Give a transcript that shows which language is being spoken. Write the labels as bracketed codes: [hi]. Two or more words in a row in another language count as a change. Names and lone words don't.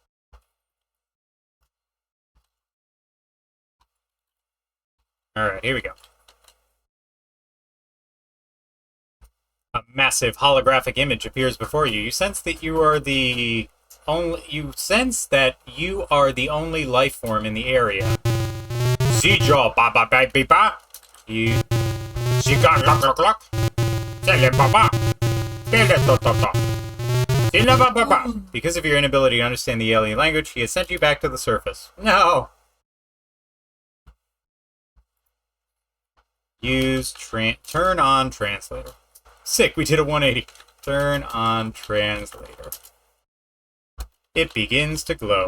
[en] Alright, here we go. A massive holographic image appears before you. You sense that you are the only life form in the area. Zijo ba ba ba ba ba. You Ziga lock lock lock. Tele ba ba. Tele to to to. Tele ba ba ba. Because of your inability to understand the alien language, he has sent you back to the surface. No. Use turn on translator. Sick, we did a 180. Turn on translator. It begins to glow.